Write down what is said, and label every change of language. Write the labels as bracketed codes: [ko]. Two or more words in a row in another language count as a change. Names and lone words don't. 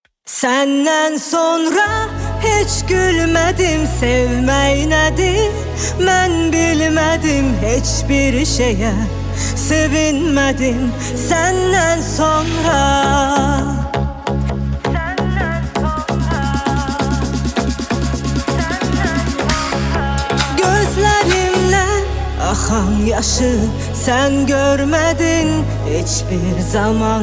[tr] Senden sonra hiç gülmedim, [az] sevmək nədir mən bilmədim, [tr] hiçbir şeye sevinmedim senden sonra. Gözlerimden akan yaşı sen görmedin hiçbir zaman.